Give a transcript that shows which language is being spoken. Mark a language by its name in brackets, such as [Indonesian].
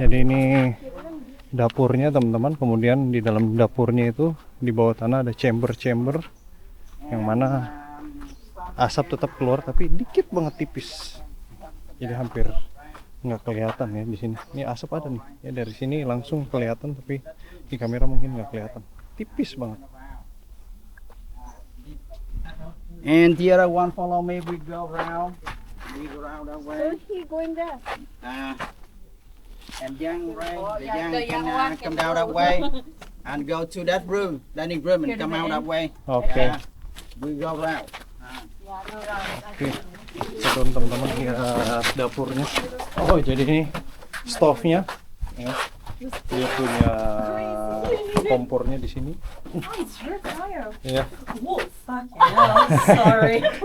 [Indonesian] Jadi ini dapurnya teman-teman, kemudian di dalam dapurnya itu di bawah tanah ada chamber-chamber yang mana asap tetap keluar tapi dikit banget tipis. Jadi hampir nggak kelihatan ya di sini. Ini asap ada nih. Ya dari sini langsung kelihatan tapi di kamera mungkin nggak kelihatan. Tipis banget. [English] And the other one follow me. We go around. We go around that way. He going there. And young, right? The young can come down that way and go to that room, dining room, and come out that way. Oke. We go around. Oke. [Indonesian] Turun teman-teman lihat dapurnya. Oh jadi ini stove-nya. Ya. Dia punya kompornya di sini. Ya. [English] Sorry.